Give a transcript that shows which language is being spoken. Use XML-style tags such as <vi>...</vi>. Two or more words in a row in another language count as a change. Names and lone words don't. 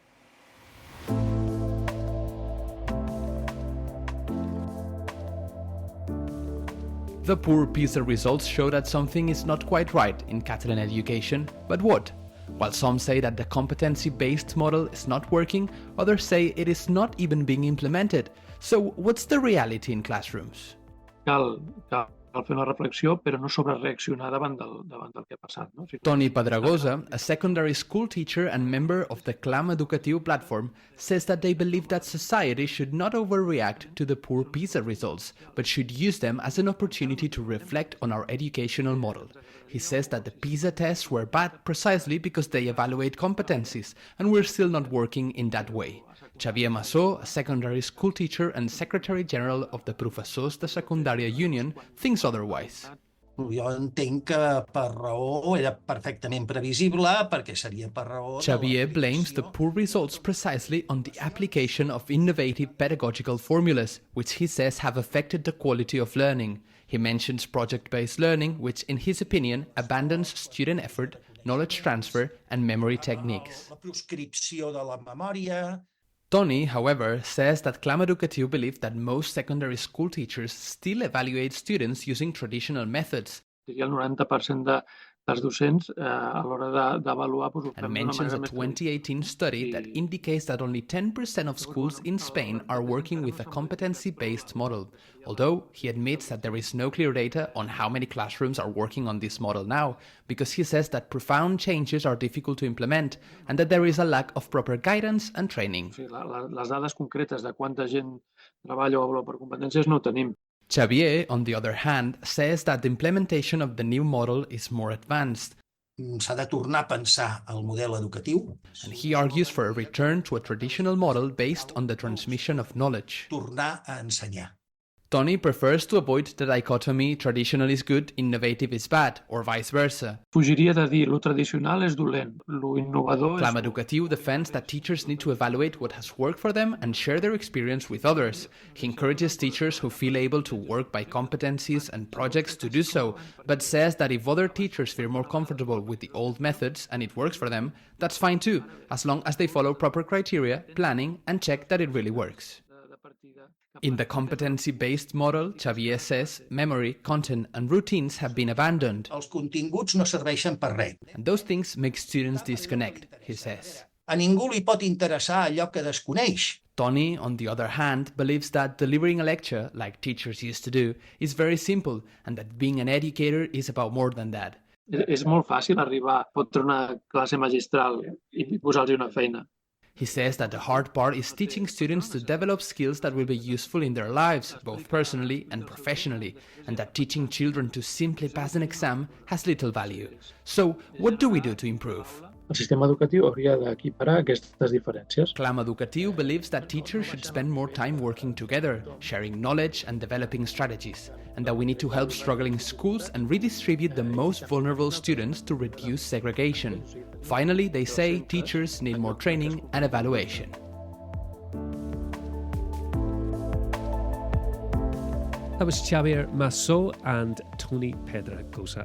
<en>The poor PISA results show that something is not quite right in Catalan education, but what? While some say that the competency-based model is not working, others say it is not even being implemented. So what's the reality in classrooms?</en> <ca>Cal fer una reflexió, però no sobrereaccionar davant del que ha passat. No?</ca> <en>Toni Pedragosa, a secondary school teacher and member of the Clam Educatiu platform, says that they believe that society should not overreact to the poor PISA results, but should use them as an opportunity to reflect on our educational model. He says that the PISA tests were bad precisely because they evaluate competencies, and we're still not working in that way. Xavier Massó, a secondary school teacher and Secretary General of the Professors de Secundària Union, thinks otherwise.</en> <ca>Jo entenc que per raó era perfectament previsible, perquè seria per raó...</ca> <en>Xavier blames the poor results precisely on the application of innovative pedagogical formulas, which he says have affected the quality of learning. He mentions project-based learning, which, in his opinion, abandons student effort, knowledge transfer, and memory techniques.</en> <ca>La proscripció de la memòria...</ca> <en>Toni, however, says that Clam Educatiu believes that most secondary school teachers still evaluate students using traditional methods.</en> <ca>Diria el 90% dels docents a l'hora d'avaluar ho</ca> <en>And mentions a 2018 study that indicates that only 10% of schools in Spain are working with a competency-based model, although he admits that there is no clear data on how many classrooms are working on this model now, because he says that profound changes are difficult to implement and that there is a lack of proper guidance and training.</en> <ca>Les dades concretes de quanta gent treballa o avalua per competències no ho tenim.</ca> <en>Xavier, on the other hand, says that the implementation of the new model is more advanced.</en> <ca>S'ha de tornar a pensar el model educatiu.</ca> <en>And he argues for a return to a traditional model based on the transmission of knowledge.</en> <ca>Tornar a ensenyar.</ca> <en>Toni prefers to avoid the dichotomy traditional is good, innovative is bad, or vice versa.</en> <ca>Fugiria de dir lo tradicional és dolent, lo innovador</ca> <en>Clam Educatiu defends that teachers need to evaluate what has worked for them and share their experience with others. He encourages teachers who feel able to work by competencies and projects to do so, but says that if other teachers feel more comfortable with the old methods and it works for them, that's fine too, as long as they follow proper criteria, planning, and check that it really works. In the competency-based model, Xavier says, memory, content, and routines have been abandoned.</en> <ca>Els continguts no serveixen per res.</ca> <en>And those things make students disconnect, he says.</en> <ca>A ningú li pot interessar allò que desconeix.</ca> <en>Toni, on the other hand, believes that delivering a lecture, like teachers used to do, is very simple, and that being an educator is about more than that.</en> <ca>És molt fàcil arribar a fotre una classe magistral i posar-los una feina.</ca> <en>He says that the hard part is teaching students to develop skills that will be useful in their lives, both personally and professionally, and that teaching children to simply pass an exam has little value. So, what do we do to improve?</en> <ca>El sistema educatiu hauria d'equiparar aquestes diferències.</ca> <en>Clam Educatiu believes that teachers should spend more time working together, sharing knowledge and developing strategies, and that we need to help struggling schools and redistribute the most vulnerable students to reduce segregation. Finally, they say teachers need more training and evaluation. That was Xavier Massó and Toni Pedragosa.</en>